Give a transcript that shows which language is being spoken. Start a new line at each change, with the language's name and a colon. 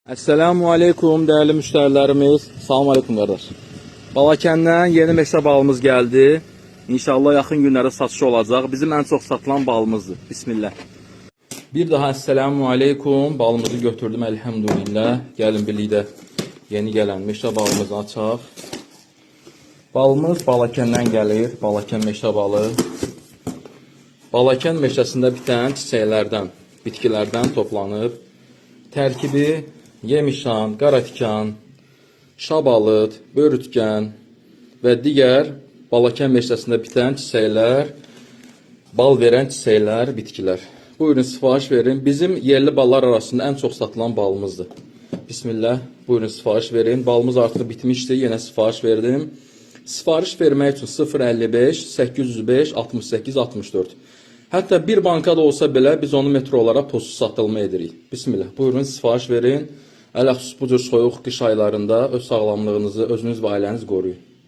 Turkish: Esselamu Aleyküm değerli müşterilerimiz.
Azerbaijani: Salam aleyküm kardeş. Balakəndən yeni meşə balımız geldi. İnşallah yaxın günlərdə satışı olacaq. Bizim
Turkish: en çok satılan
Azerbaijani: balımızdır. Bismillah. Bir daha esselamu aleyküm. Balımızı götürdüm elhamdülillah. Gəlin birlikdə yeni gələn meşə balımızı açaq. Balımız Balakəndən gəlir. Balakən meşə balı. Balakən meşəsində bitən çiçəklərdən, bitkilərdən toplanıb. Tərkibi yemişan, qaratikan, şabalıd, börütkən və digər Balakən meşəsində bitən çiçəklər, bal verən çiçəklər, bitkilər. Buyurun sifariş verin. Bizim yerli ballar arasında
Turkish: en çok satılan
Azerbaijani: balımızdır. Bismillah. Buyurun sifariş verin. Balımız artıq bitmişdi. Yenə sifariş verdim. Sifariş vermək üçün 055 805 68 64. Hətta bir bankada olsa belə biz onu metro olaraq postsuz satılma edirik. Bismillah. Buyurun sifariş verin. Ələxüsus bu cür soyuq qış aylarında öz sağlamlığınızı, özünüz və ailəniz qoruyun.